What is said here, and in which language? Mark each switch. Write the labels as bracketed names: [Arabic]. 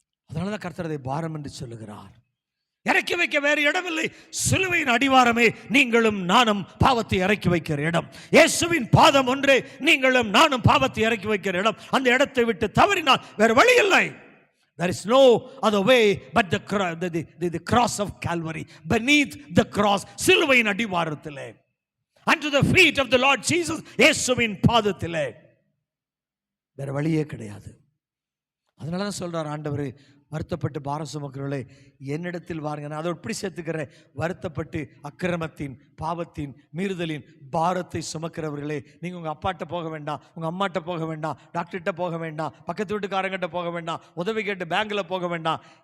[Tamil] அதனாலதான் கர்த்தர் அதை பாரம் என்று சொல்லுகிறார். இறக்கி வைக்க வேறு இடமில்லை. சிலுவையின் அடிவாரமே நீங்களும் நானும் பாவத்தை இறக்கி வைக்கிற இடம். இயேசுவின் பாதம் ஒன்றே நீங்களும் நானும் பாவத்தை இறக்கி வைக்கிற இடம். அந்த இடத்தை விட்டு தவறினால் வேறு வழி இல்லை. [English] There is no other way but the cross of Calvary. Beneath the cross, [Tamil] சிலுவையின் அடிவாரத்திலே, [English] unto the feet of the Lord Jesus, [Tamil] இயேசுவின் பாதத்திலே. வேறு வழியே கிடையாது. அதனால தான் சொல்றார் ஆண்டவர், வருத்தப்பட்டு பாரம் சுமக்கிறவர்களே என்னிடத்தில் வாருங்க. நான் அதை எப்படி சேர்த்துக்கிறேன்? வருத்தப்பட்டு அக்கிரமத்தின், பாவத்தின், மீறுதலின் பாரத்தை சுமக்கிறவர்களே, நீங்கள் உங்கள் அப்பாட்ட போக வேண்டாம், உங்கள் அம்மாட்ட போக வேண்டாம், டாக்டர்கிட்ட போக வேண்டாம், பக்கத்து வீட்டுக்காரங்கிட்ட போக வேண்டாம், உதவி கேட்டு பேங்கில் போக வேண்டாம்.